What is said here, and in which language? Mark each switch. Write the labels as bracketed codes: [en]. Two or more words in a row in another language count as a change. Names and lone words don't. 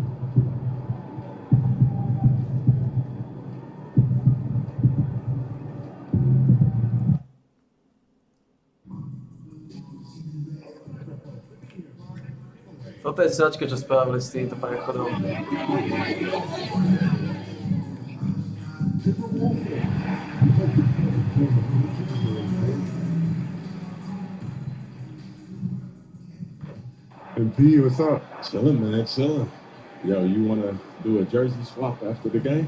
[sk] Toto je sračka, čo spravili s týmto prechodom. [en] MP, what's up? Chilling, man, chilling. Yo, you want to do a jersey swap after the game?